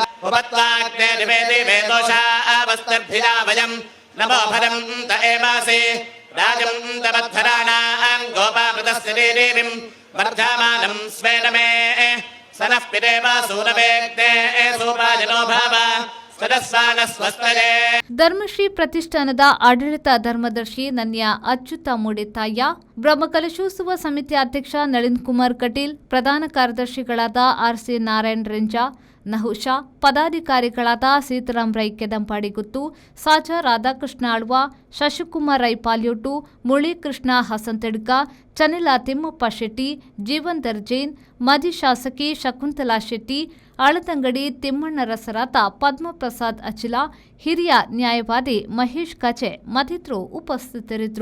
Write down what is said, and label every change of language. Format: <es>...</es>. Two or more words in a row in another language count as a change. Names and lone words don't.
<sa>उपत्वाग्ने निवेदि वेदोषा आवस्तिर्भिरा वयं नमो भरं त एवासि राजं तमद्धराणां गोपामृतस्य देवीं वर्धमानं स्वेन मे सनः पितेव सूनवेक्ते सूपाजनो भाव सदस्वान स्वस्तये</sa> <kn>ಧರ್ಮಶ್ರೀ ಪ್ರತಿಷ್ಠಾನದ ಆಡಳಿತ ಧರ್ಮದರ್ಶಿ ನನ್ಯ ಅಚ್ಯುತ ಮೂಡಿತಾಯ, ಬ್ರಹ್ಮಕಲಶೋತ್ಸವ ಸಮಿತಿ ಅಧ್ಯಕ್ಷ ನಳಿನ್ ಕುಮಾರ್ ಕಟೀಲ್, ಪ್ರಧಾನ ಕಾರ್ಯದರ್ಶಿಗಳಾದ ಆರ್.ಸಿ. ನಾರಾಯಣ್ ರೆಂಜಾ, ನಹುಷಾ, ಪದಾಧಿಕಾರಿಗಳಾದ ಸೀತಾರಾಮ್ ರೈ ಕೆದಂಪಾಡಿಗುತ್ತು, ಸಾಜಾ ರಾಧಾಕೃಷ್ಣ ಆಳ್ವ, ಶಶಿಕುಮಾರ್ ರೈ ಪಾಲ್ಯೋಟು, ಮುರಳೀಕೃಷ್ಣ ಹಸಂತಡ್ಕ, ಚನಿಲಾ ತಿಮ್ಮಪ್ಪ ಶೆಟ್ಟಿ, ಜೀವನ್ಧರ್ ಜೈನ್, ಮಾಜಿ ಶಾಸಕಿ ಶಕುಂತಲಾ ಶೆಟ್ಟಿ, ಆಳದಂಗಡಿ ತಿಮ್ಮಣ್ಣ ರಸರಾತ, ಪದ್ಮಪ್ರಸಾದ್ ಅಚಿಲ, ಹಿರಿಯ ನ್ಯಾಯವಾದಿ ಮಹೇಶ್ ಕಚೆ ಮತ್ತಿತರರು ಉಪಸ್ಥಿತರಿದ್ದರು.</kn>